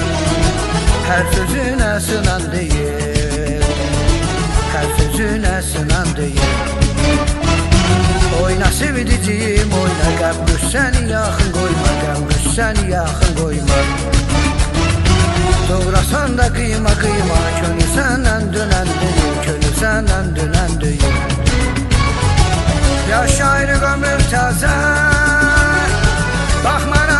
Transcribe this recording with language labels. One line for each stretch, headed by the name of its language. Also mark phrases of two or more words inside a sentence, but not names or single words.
Azerbaijani: Hər sözünə sınan deyil, hər sözünə sınan deyil. Oyna sevdiciyim, oyna qəmrüz səni yaxın qoyma, qəmrüz səni yaxın qoyma.
Turkish: Doğrasan da kıyma kıyma, könlü senden dönen değil, könlü senden dönen değil.
Azerbaijani: Yaşayırıq ömür təzə, baxma